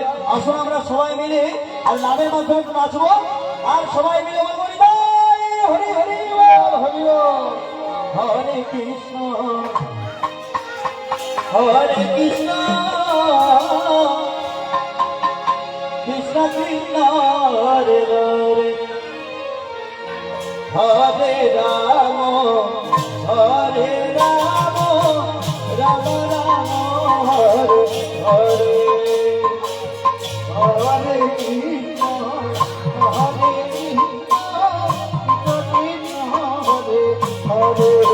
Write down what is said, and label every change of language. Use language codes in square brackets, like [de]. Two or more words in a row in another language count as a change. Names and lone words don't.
[bn] আসুন আমরা সবাই মিলে আর নামের মাধ্যমে একটু নাচবো, আর সবাই মিলে বলবো নিতাই হরি হরি বল, হরি বল। হরে কৃষ্ণ হরে কৃষ্ণ কৃষ্ণ কৃষ্ণ হরে হরে, হরে রাম হরে রাম রাম রাম হরে হরে, হরে কৃষ্ণ হরে কৃষ্ণ কৃষ্ণ হরে হরে,